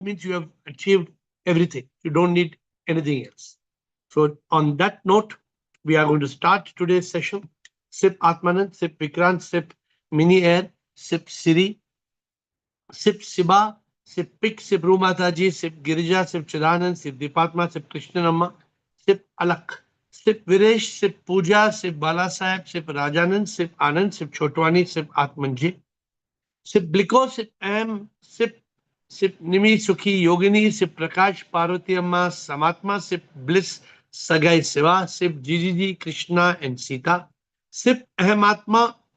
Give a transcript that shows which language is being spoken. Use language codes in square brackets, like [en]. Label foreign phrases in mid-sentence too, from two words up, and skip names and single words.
[en] means you have achieved everything. You don't need anything else. So on that note, we are going to start today's session. Sip Atmanand, Sip Vikrant, Sip Mini Air, Sip Siri, Sip Siba, Sip Pik, Sip Rumataji, Sip Girija, Sip Chidanand, Sip Dipatma, Sip Krishnamma, Sip Alak, Sip Viresh, Sip Pooja, Sip Bala Sahib, Sip Rajanand, Sip Anand, Sip Chotwani, Sip Atmanji, Sip Bliko, Sip M, Sip Nimi Sukhi Yogini, Sip Prakash Parvati Amma Samatma, Sip Bliss Sagai Siva, Sip Jijiji Krishna and Sita, Sip Ahmatma